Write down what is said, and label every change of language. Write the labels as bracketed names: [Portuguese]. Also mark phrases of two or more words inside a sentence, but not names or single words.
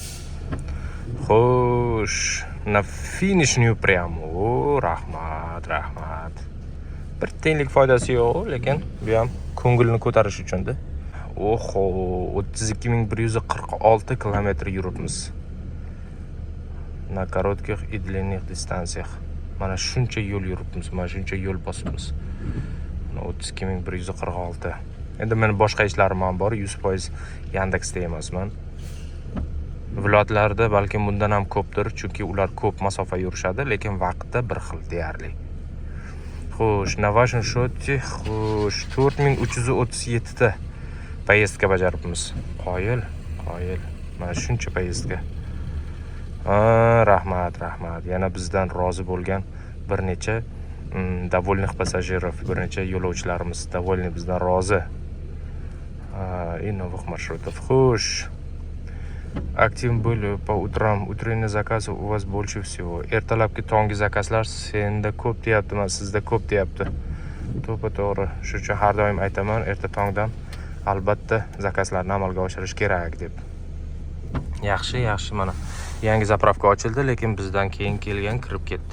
[Uzbek] Xo'sh, na finish new прям. O, rahmat. Bir tiyinlik foydasi yo'q, lekin bu ham ko'ngilni ko'tarish uchun-da. Oho, 32146 kilometr yuribmiz. [Russian] На коротких и длинных дистанциях. [Uzbek] Mana shuncha yo'l yuribmiz, mana shuncha yo'l bosibmiz. 32146. Endi men boshqa ishlarim ham bor, 100% Yandexda emasman. Viloyatlarda balkim bundan ham ko'pdir, chunki ular ko'p masofa yurishadi, lekin vaqtda bir xil deyarli. Xo'sh, [Russian] na вашем счете, [Uzbek] xo'sh, 4337 ta поездка bajaribmiz. Qoyil. Mana shuncha поездка. Rahmat. Yana bizdan rozi bo'lgan bir necha [Russian] довольных пассажиров, [Uzbek] bir necha yo'lovchilarimiz довольны, bizdan rozi. [Russian] И новых маршрутов. Xo'sh. Aktiv были по утрам. Утренние заказы у вас больше всего. [Uzbek] Ertalabki tongi zakazlar senda ko'p deyapti, men sizda ko'p deyapti. To'g'ri. Shuning uchun har doim aytaman, erta tongdan albatta zakazlarni amalga oshirish kerak deb. Yaxshi, mana yangi zapravka ochildi, lekin bizdan keyin kelgan kirib ketdi.